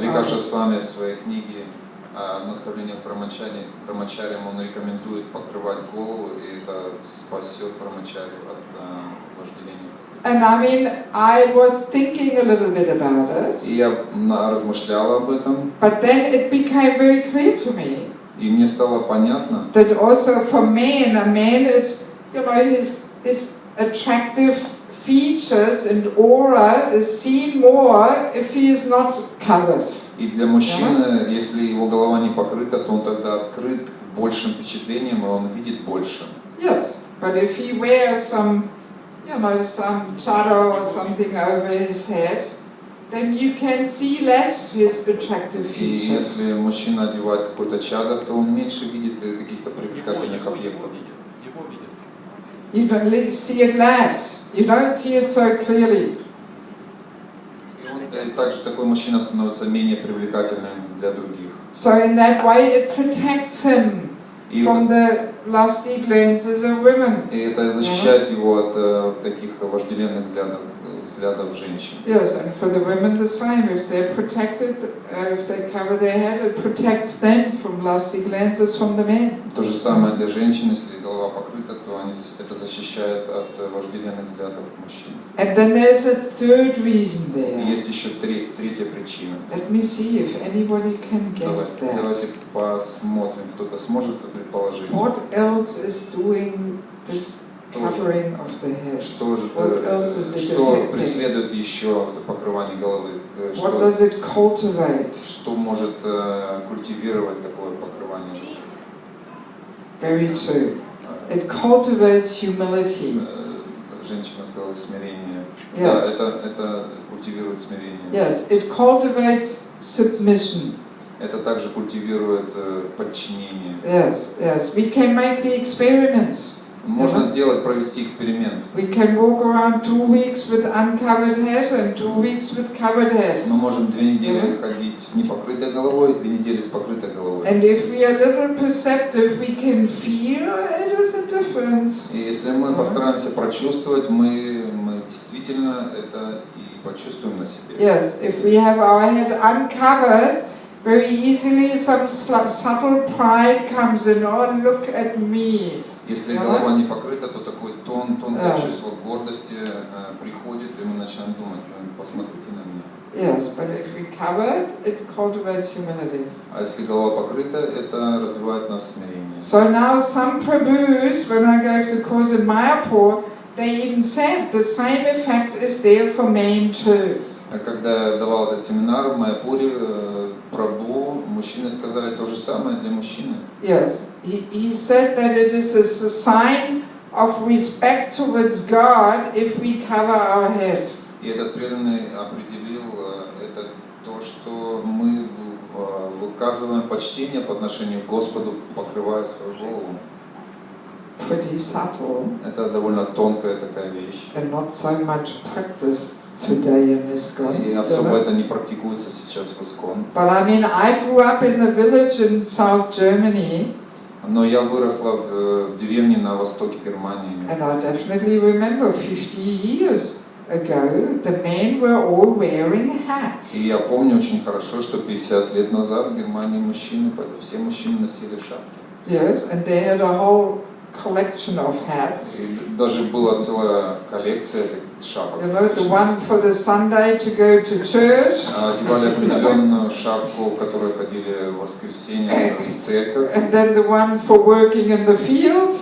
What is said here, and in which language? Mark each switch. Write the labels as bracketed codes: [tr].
[ru] Викаша Свами в своей книге «Наставлениях брамачариям» он рекомендует покрывать голову, и это спасет брамачарию от вожделения. [en] And I mean, I was thinking a little bit about it. [ru] И я размышляла об этом. [en] But then it became very clear to me. [ru] И мне стало понятно. [en] That also for men, a man is, you know, his attractive features and aura is seen more if he is not covered. [ru] И для мужчины, если его голова не покрыта, то он тогда открыт к большим впечатлениям, и он видит больше. [en] Yes, but if he wears some chador or something over his head, then you can see less his attractive [ru] И [en] features. [ru] если мужчина одевает какой-то чадр, то он меньше видит каких-то привлекательных объектов. [en] You don't see it less. You don't see it so clearly. [ru] И также такой мужчина становится менее привлекательным для других. [en] So in that way it protects him from the lusty glances of women. [ru] И это защищает его от таких вожделенных взглядов женщин. [en] Yes, and for the women the same. If they're protected, if they cover their head, it protects them from lusty glances from the men. [ru] То же самое для женщин, если голова покрыта, то это защищает от вожделенных взглядов мужчин. [en] And then there's a third reason there. [ru] И есть еще третья причина. [en] Let me see if anybody can guess that. [ru] Давайте посмотрим, кто-то сможет предположить. [en] What else is doing this covering of the head? [ru] Что [en] affecting? [ru] преследует еще это покрывание головы? [en] What does it cultivate? [ru] Что может культивировать такое покрывание? [en] Very true. It cultivates humility. [ru] Женщина сказала смирение. [en] Yes. [ru] Да, это культивирует смирение. [en] Yes, it cultivates submission. [ru] Это также культивирует подчинение. [en] Yes, yes. We can make the experiment. [ru] Можно провести эксперимент. [en] We can walk around 2 weeks with uncovered head and 2 weeks with covered head. [ru] Мы можем 2 недели ходить с непокрытой головой, 2 недели с покрытой головой. [en] And if we are a little perceptive, we can feel it is a difference. [ru] И если мы постараемся прочувствовать, мы действительно это и почувствуем на себе. [en] Yes, if we have our head uncovered, very easily some subtle pride comes in. Oh, look at me. [ru] Если голова не покрыта, то такой тонкое чувство гордости приходит, и мы начинаем думать: посмотрите на меня. [en] Yes, but if we cover it cultivates humility. [ru] А если голова покрыта, это развивает нас смирение. [en] So now some Prabhus, when I gave the course in Mayapur, they even said the same effect is there for men too. [ru] Когда я давал этот семинар в Майяпуре, Прабху, мужчины сказали то же самое для мужчины. [en] Yes, he said that it is a sign of respect towards God if we cover our head. [ru] И этот преданный определил это то, что мы выказываем почтение по отношению к Господу, покрывая свою голову. [en] Pretty subtle. [ru] Это довольно тонкая такая вещь. [en] And not so much practiced today in ISKCON. [ru] И особо это не практикуется сейчас в ISKCON. [en] But I mean, I grew up in a village in South Germany. [ru] Но я выросла в деревне на востоке Германии. [en] And I definitely remember 50 years ago, the men were all wearing hats. [ru] И я помню очень хорошо, что 50 лет назад в Германии все мужчины носили шапки. [en] Yes, and they had a whole collection of hats. [ru] И даже была целая коллекция шапок. [en] You know, the one for the Sunday to go to church. [ru] Одевали определенную шапку, в которой ходили в воскресенье в церковь. [en] And then the one for working in the field.